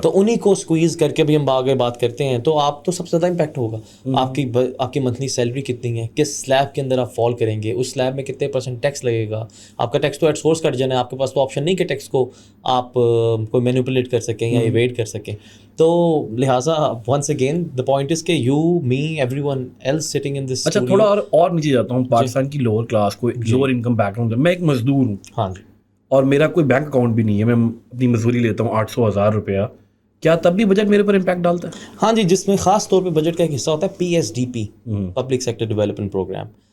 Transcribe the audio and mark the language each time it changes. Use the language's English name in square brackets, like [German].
[Urdu] تو انہیں کو اسکویز کر کے بھی ہم آگے بات کرتے ہیں. تو آپ تو سب سے زیادہ امپیکٹ ہوگا. آپ کی منتھلی سیلری کتنی ہے, کس سلیب کے اندر آپ فال کریں گے, اس سلیب میں کتنے % ٹیکس لگے گا. آپ کا ٹیکس تو ایٹ سورس کٹ جانا ہے, آپ کے پاس تو آپشن نہیں کہ ٹیکس کو آپ کوئی مینیپولیٹ کر سکیں یا ایویڈ کر سکیں. تو لہٰذا [English] Once again the point is کہ you me everyone else sitting in this. [Urdu] اچھا تھوڑا اور نیچے جاتا ہوں. پاکستان کی لوور کلاس کو, لوور انکم بیک گراؤنڈ, میں ایک مزدور ہوں. ہاں جی. اور میرا کوئی بینک اکاؤنٹ بھی نہیں ہے, میں اپنی مزدوری لیتا ہوں 800,000 روپیہ, کیا تب بھی بجٹ میرے پر امپیکٹ ڈالتا ہے؟ ہاں جی, جس میں خاص طور پہ بجٹ کا ایک حصہ ہوتا ہے PSDP, public sector development programme.